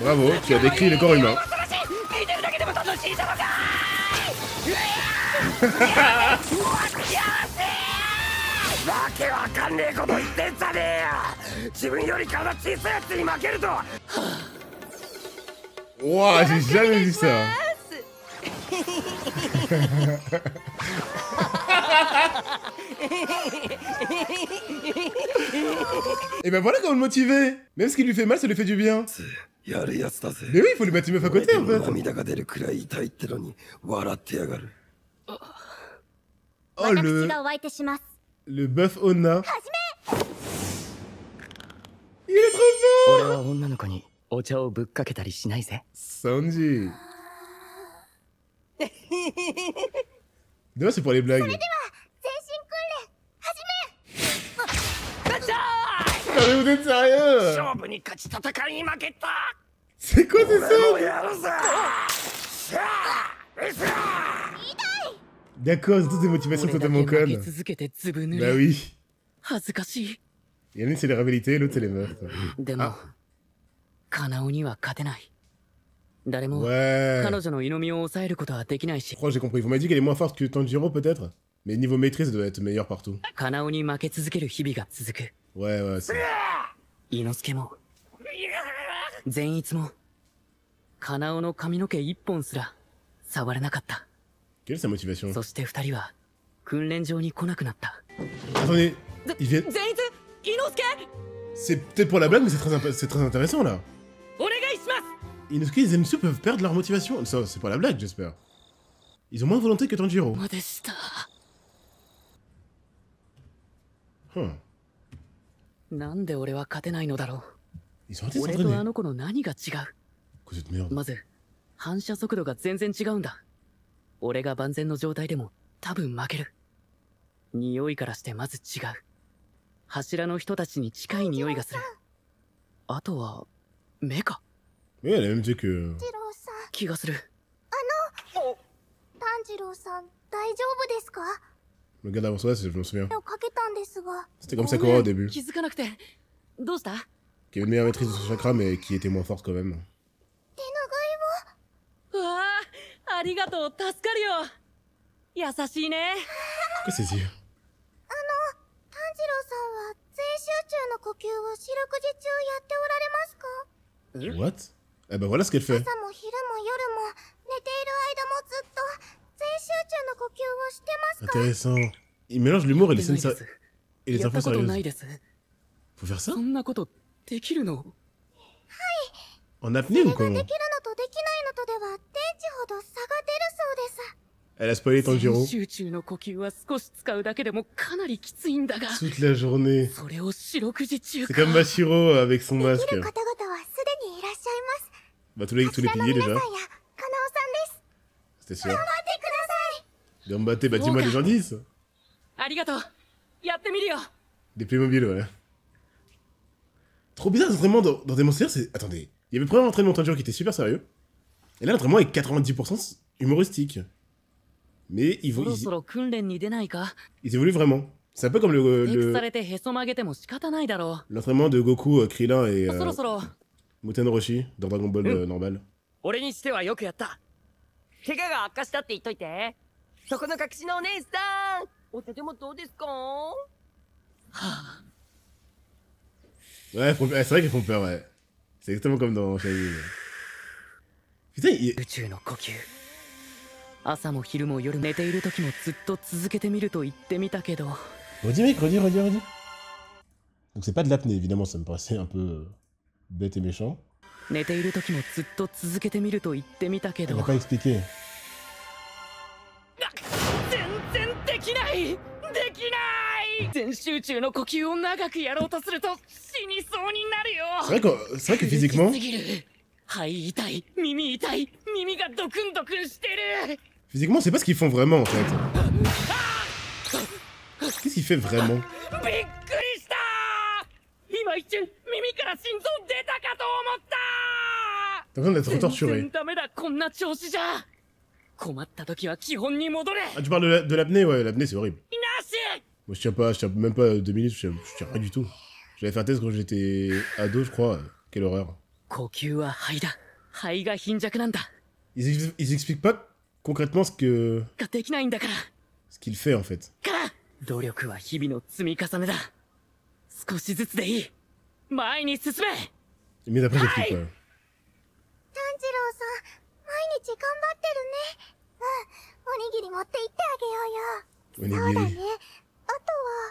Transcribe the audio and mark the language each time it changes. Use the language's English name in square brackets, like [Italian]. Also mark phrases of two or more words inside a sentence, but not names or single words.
[French] Bravo, tu as décrit le corps humain. [Japanese] 見てるだけでも楽しいだろうかーい。わけわかんねえこと言ってんじゃねえよ。自分より体小さいやつに負けると。 [French] Ouah, j'ai jamais vu ça. Et ben voilà comment le motiver. Même ce qui lui fait mal, ça lui fait du bien. [Japanese] やるやつだぜ。 [French] Mais oui, il faut lui mettre une meuf à côté en fait. [Japanese] 涙が出るくらい痛いってのに笑ってやがる。 Oh 私 [French] le [Japanese] がお相手します。 buff Onna. はじめ。 [French] Il est trop [Japanese] 俺は女の子にお茶をぶっかけたりしないぜ。 [French] Sanji. Demain c'est pour les blagues. [Japanese] 全身訓練はじめ。 [French] Non mais vous êtes sérieux? [Japanese] 勝負に勝ち戦いに負けた。 [French] C'est quoi ces sons? [Japanese] やるぞ。 [French] D'accord, c'est toutes des motivations totalement [Japanese] 負け [French] connes. [Japanese] 続けてずぶ濡 [French] Bah [Japanese] れ。 [French] oui. [Japanese] 恥ずかしい。 [French] Et l'une c'est les rivalités, l'autre c'est les meufs. [Japanese] でも、カナオには勝てない。誰も [French] Ouais. [Japanese] 彼女の湯飲みを抑えることはできないし [French] Je、crois que j'ai compris. Vous m'avez dit qu'elle est moins forte que Tanjiro peut-être? Mais niveau maîtrise, elle doit être meilleure partout. [Japanese] カナオに負け続ける日々が続く。 [French] Ouais, ouais, c'est... [Japanese] 伊之助も、善逸も、カナオの髪の毛一本すら触れなかった。 [French] Quelle est sa motivation? [Japanese] そして二人は訓練場に来なくなった。 [French] Attendez, ils viennent... [Japanese] 善逸、伊之助、 [French] C'est peut-être pour la blague, mais c'est très intéressant là. [Japanese] お願いします。 [French] Inosuke et Zenitsu peuvent perdre leur motivation. Ça, c'est pas la blague, j'espère. Ils ont moins de volonté que Tanjiro. [Japanese] までした。 Huh. なんで俺は勝てないのだろ [French] Ils sont arrêtés [Japanese] う。 [French] de [Japanese] 俺とあ [French] s'entraîner. [Japanese] の子の何が違う。 [French] Quoi cette merde? [Japanese] まず、反射速度が全然違うんだ。俺が万全の状態でも多分負ける。匂いからしてまず違う。柱の人たちに近い匂いがする。あとは、目か [French] Oui, elle a même dit que... [Japanese] 次郎さん、気がする。炭治郎さん、大丈夫ですか？ [French] Le gars d'avant soi, je m'en souviens. [Japanese] 手をかけたんですが。 [French] C'était comme Sakura au début. [Japanese] 気づかなくて。どうした？ [French] Qui avait une meilleure maîtrise de son chakra, mais qui était moins forte quand même. [Japanese] 手うわあ、ありがとう、助かるよ。優しいね。 [French] Qu'est-ce que c'est dire? [Japanese] 炭治郎さんは全集中の呼吸を四六時中やっておられますか？ [English] What? [French] Eh ben voilà ce qu'elle fait. [Japanese] 朝も昼も夜も寝ている間もずっと全集中の呼吸をしてますか？ [French] Intéressant. Il mélange l'humour et les [Japanese] ない [French] scènes [Japanese] で [French] sa- [Japanese] す。 [French] et les [Japanese] やっ [French] infos [Japanese] たことない [French] sérieuses. [Japanese] です。 [French] Faut faire ça? [Japanese] そんなことできるの？ [French] En apnée ou [Japanese] それ [French] comment? [Japanese] ができるのとできないのとでは電池ほど差が出るそうです。 [French] Elle a spoilé Tanjiro. [Japanese] 全集中の呼吸は少し使うだけでもかなりきついんだが、 [French] Toute la journée. [Japanese] それを四六時中 [French] C'est [Japanese] か。 [French] comme Mashiro avec son [Japanese] で [French] masque. [Japanese] きる方々はすでにいらっしゃいます。 [French] Bah tous les [Japanese] 柱の [French] piliers [Japanese] 皆さん [French] déjà. [Japanese] やカナオさんです。 [French] C'était sûr. [Japanese] 頑張ってください。 [French] Gambatte, bah dis-moi des gens 10. [Japanese] ありがとう。やってみるよ。 [French] Des Playmobil, ouais. Trop bizarre, l'entraînement dans Demon Slayer, c'est... Attendez. Il y avait le premier entraînement de Tanjiro qui était super sérieux. Et là, l'entraînement est 90% humoristique. Mais ils, [Japanese] そろ [French] ils, [Japanese] そろ訓練に出ないか。 [French] ils évoluent vraiment. C'est un peu comme [Japanese] テクさ [French] le, [Japanese] れてへそ曲げても仕方ないだろ [French] l'entraînement de Goku, Krillin et [Japanese] う。そろそろ。 [French] Muten Roshi dans Dragon Ball normal. [Japanese] 俺にしてはよくやった。怪我が悪化したって言っといて。そこの隠しのお姉さん、お手でもどうですか？はあ、 [French] Ouais, c'est vrai qu'ils font peur, ouais. C'est exactement comme dans Shining. Putain, [Japanese] 宇宙の呼吸。朝も昼も夜寝ている時もずっと続けてみると言ってみたけど。 [French] Redis mec, redis. Donc c'est pas de l'apnée, évidemment, ça me paraissait un peu bête et méchant. [Japanese] 寝ている時もずっと続けてみると言ってみたけ [French] Elle [Japanese] ど。 [French] n'a pas expliqué. [Japanese] 全然できない。できない。全集中の呼吸を長くやろうとすると死にそうになるよ。 C'est vrai que physiquement... 苦しすぎる。肺痛い、耳痛い、耳がドクンドクンしてる。 [French] Physiquement, c'est pas ce qu'ils font vraiment, en fait. Qu'est-ce qu'il fait vraiment? [Japanese] びっくりした今一瞬耳から心臓出たかと思った [French] T'as besoin d'être [Japanese] 全 [French] torturé. [Japanese] 然ダメだこんな調子じゃ困った時は基本に戻れ [French] Ah, tu parles de l'apnée? Ouais, l'apnée, c'est horrible. [Japanese] なし [French] Moi, je tiens même pas 2 minutes, je tiens rien du tout. J'avais fait un test quand j'étais ado, je crois. Quelle horreur. [Japanese] 呼吸は肺だ肺が貧弱なんだ [French] Ils expliquent pas concrètement ce [Japanese] できないんだから [French] qu'il fait, en fait. [Japanese] 努力は日々の積み重ねだ少しずつでいい前に進め [French] Mais après, j'explique pas. [Japanese] 炭治郎さん毎日頑張ってるね。うん、おにぎり持って行ってあげようよ。そうだね。あとは